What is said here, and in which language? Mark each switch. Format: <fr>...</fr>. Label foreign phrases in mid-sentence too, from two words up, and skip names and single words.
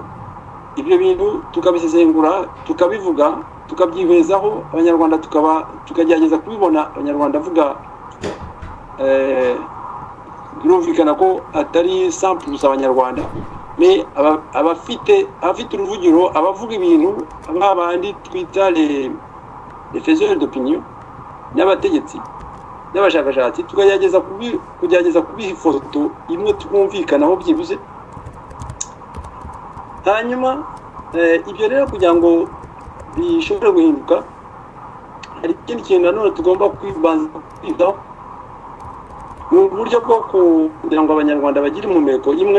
<rw>Ibyo bintu tukabisesengura, tukabivuga, tukabyihwezaho, abanyarwanda tukagerageza kubibona. Abanyarwanda avuga birumvikana ko atari 100% abanyarwanda, mais abafite uruvugiro, abavuga ibintu, abandi twita</rw> <fr>les faiseurs d'opinion,</fr> <rw>n'abategetsi n'abashakashatsi, tukagerageza kubiha ifoto imwe twumvikanaho byibuze. Hanyuma ibyo rero kugira ngo bishobore guhinduka, hari ikindi kintu nanone tugomba kwibanzaho, ni uburyo bwo kugira ngo abanyarwanda bagire impumeko imwe.</rw>